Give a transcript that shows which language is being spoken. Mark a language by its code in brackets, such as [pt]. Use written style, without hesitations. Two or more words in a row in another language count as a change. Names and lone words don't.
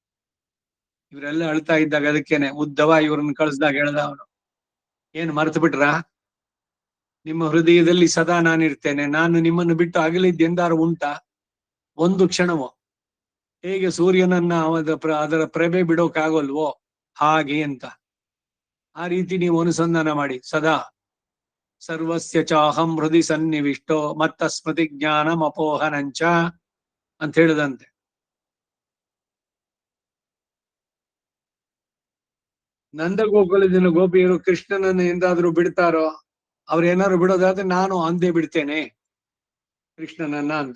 [kn] ಇವರೆಲ್ಲ ಅಳ್ತಾ ಇದ್ದಾಗ ಅದಕ್ಕೇನೆ ಉದ್ದವ ಇವ್ರನ್ನ ಕಳಿಸ್ದಾಗ ಹೇಳ್ದ ಅವನು, ಏನು ಮರೆತು ಬಿಟ್ರ? ನಿಮ್ಮ ಹೃದಯದಲ್ಲಿ ಸದಾ ನಾನಿರ್ತೇನೆ, ನಾನು ನಿಮ್ಮನ್ನು ಬಿಟ್ಟು ಅಗಲಿದ್ದೆಂದಾರು ಉಂಟಾ? ಒಂದು ಕ್ಷಣವೋ? ಹೇಗೆ ಸೂರ್ಯನನ್ನ ಅದರ ಪ್ರಭೆ ಬಿಡೋಕಾಗಲ್ವೋ ಹಾಗೆ ಅಂತ. ಆ ರೀತಿ ನೀವು ಅನುಸಂಧಾನ ಮಾಡಿ ಸದಾ [sa] ಸರ್ವಸ್ಯ ಚಾಹಂ ಹೃದಯ ಸನ್ನಿವಿಷ್ಟೋ ಮತ್ತ ಸ್ಮೃತಿ ಜ್ಞಾನಂ ಅಪೋಹನಂಚ [kn] ಅಂತ ಹೇಳಿದಂತೆ. ನಂದಗೋಕುಲದಿಂದ ಗೋಪಿಯರು ಕೃಷ್ಣನನ್ನು ಎಂದಾದ್ರೂ ಬಿಡ್ತಾರೋ? ಅವ್ರೇನಾದ್ರು ಬಿಡೋದಾದ್ರೆ ನಾನು ಅಂದೇ ಬಿಡ್ತೇನೆ ಕೃಷ್ಣನನ್ನ ಅಂತ.